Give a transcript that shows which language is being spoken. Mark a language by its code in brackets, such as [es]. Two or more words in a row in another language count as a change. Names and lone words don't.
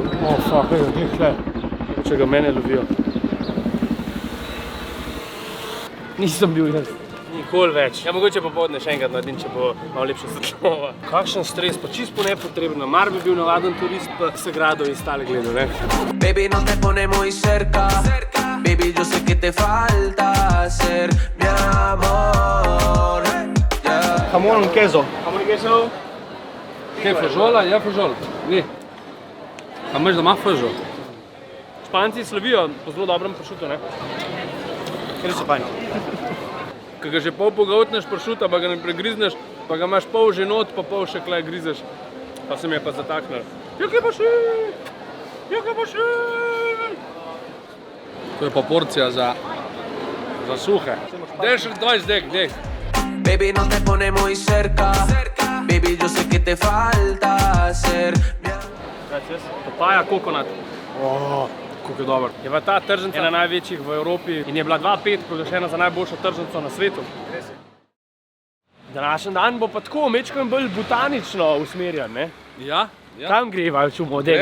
[sl] Fuck, glih tle. Če ga mene lovijo. Nisem bil jaz. Nikoli več. Ja, mogoče popoldne še enkrat naredim, če bo malo lepša svetlova. Kakšen stres, pa čisto nepotrebno. Mar bi bil navaden turist, pa se grado in stale gledal, ne? [es] Baby, no te pone muy cerca. Baby, yo sé que te falta ser mi amor. Hamon kezo. [sl] Kaj, fažola? Ja, fažol. Ni. A imaš doma fažol? Španci slovijo po zelo dobrem pršutu, ne? Ker so fajn. Ko ga že pol pogoltneš pršuta, pa ga ne pregrizneš, pa ga imaš pol že not, pa pol še klej grizeš. Pa se mi je pa zataknil. Jaki pa še? Jaki pa še? To je pa porcija za suhe. Dej še 20 dek, dej. [es] Baby, no te pone muy cerca. Baby, yo sé que te falta ser mi amor. [sl] Papaja kokonat. Kako je dober. Je bila ta tržnica ena največjih v Evropi in je bila 2005 proglašena za najboljšo tržnico na svetu. Današnji dan bo pa tako mečkam bolj botanično usmerjen, ne? Ja, ja. Kam greva, če v modeli